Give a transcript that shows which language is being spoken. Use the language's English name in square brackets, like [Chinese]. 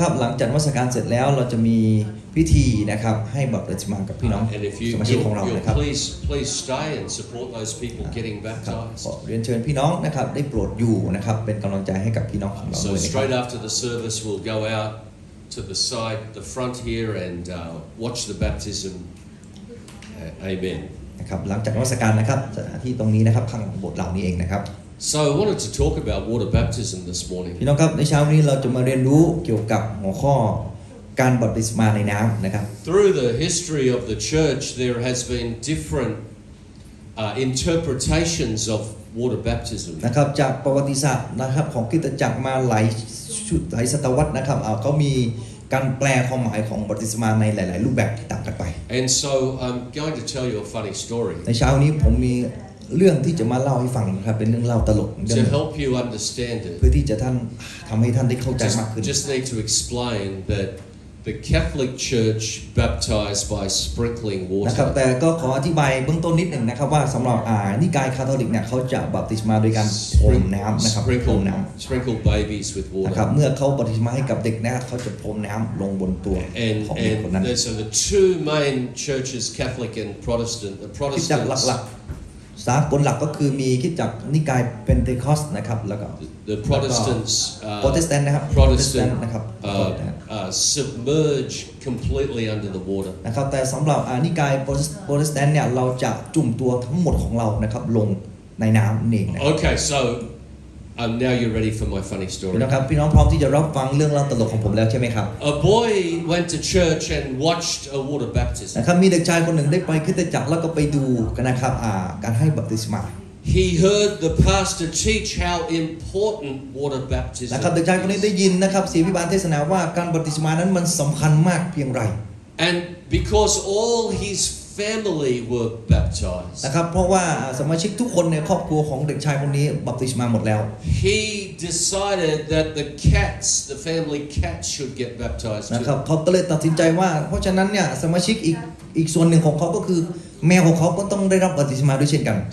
[Thai] ครับหลังจากนมัสการเสร็จแล้วเราจะมีพิธีนะครับให้บัพติศมากับพี่น้อง [English] And if [Thai] สมาชิกของเรา [English] you'll [Thai] นะครับ [English] please stay and support those people getting [Thai] ครับ [English] baptized. [Thai] ขอเรียนเชิญพี่น้องนะครับได้โปรดอยู่นะครับเป็นกำลังใจให้กับพี่น้องของเรา [English] So [Thai] ด้วยนะครับ [English] straight after the service, we'll go out to the side, the front here, and watch the baptism. Amen. [Thai] นะครับหลังจากนมัสการนะครับสถานที่ตรงนี้นะครับข้างหลังโบสถ์เหล่านี้เองนะครับ [English] So I wanted to talk about water baptism this morning. [Thai] พี่น้องครับในเช้านี้เราจะมาเรียนรู้เกี่ยวกับหัวข้อการบัพติศมาในน้ำนะครับ [English] Through the history of the church, there has been different interpretations of water baptism. [Thai] นะครับจากประวัติศาสตร์นะครับของคริสตจักรมาหลายศตวรรษนะครับเขามีการแปลความหมายของบัพติศมาในหลาย ๆ รูปแบบที่ต่างกันไป [English] And so I'm going to tell you a funny story [Thai] ในเช้านี้ผมมีเรื่องที่จะมาเล่าให้ฟังนะครับเป็นเรื่องเล่าตลกเรื่อง หนึ่ง [English] help you understand [Thai] เพื่อ [English] it. [Thai] ที่จะทำให้ท่านได้เข้าใจมากขึ้น [English] Just need to explain that the Catholic Church baptized by sprinkling [Thai] นะครับ [English] water. [Thai] แต่ก็ขออธิบายเบื้องต้นนิดหนึ่งนะครับว่าสำหรับนิกายคาทอลิกเนี่ยเขาจะบัพติศมาโดยการพรมน้ำนะครับพรมน้ำ [English] Sprinkle babies with [Thai] นะครับ [English] water. [Thai] เมื่อเขาบัพติศมาให้กับเด็กนะเขาจะพรมน้ำลงบนตัวของเด็กคนนั้น [English] So the two main churches, Catholic and Protestant, the [Thai] คริสตจักร [English] Protestants, [Thai] หลักๆสากลหลักก็คือมีคริสตจักรนิกายเพนเทคอสนะครับแล้วก็ [English] the Protestants, [Thai] โปรเตสแตนต์นะครับ [English] Protestant [Thai] นะครับ [English] submerge completely under the water. [Thai] นะครับแต่สำหรับนิกายโปรเตสแตนต์เนี่ยเราจะจุ่มตัวทั้งหมดของเรานะครับลงในน้ำนี่เองนะครับ [English] Okay, so now you're ready for my funny [Thai] พี่ [English] story. [Thai] น้องครับพี่น้องพร้อมที่จะรับฟังเรื่องเล่าตลกของผมแล้วใช่ไหมครับ [English] A boy went to church and watched a water baptism. [Thai] นะครับมีเด็กชายคนหนึ่งได้ไปคริสตจักรแล้วก็ไปดูกันนะครับการให้บัพติศมา [English] He heard the pastor teach how important water [Thai] นะครับ [English] baptism [Thai] เด็กชายคนนี้ได้ยินนะครับเสียพิบาลเทศนาว่าการบัพติศมานั้นมันสำคัญมากเพียงไร [English] and because all his family were baptized, [Thai] นะครับเพราะว่าสมาชิกทุกคนในครอบครัวของเด็กชายคนนี้บัพติศมาหมดแล้ว [English] he decided that the family cats should get baptized [Thai] นะครับ [English] too. [Thai] เขาก็เลยตัดสินใจว่าเพราะฉะนั้นเนี่ยสมาชิกอีกอีกส่วนหนึ่งของเขาก็คือแมวของเขาก็ต้องได้รับบัพติศมาด้วยเช่นกัน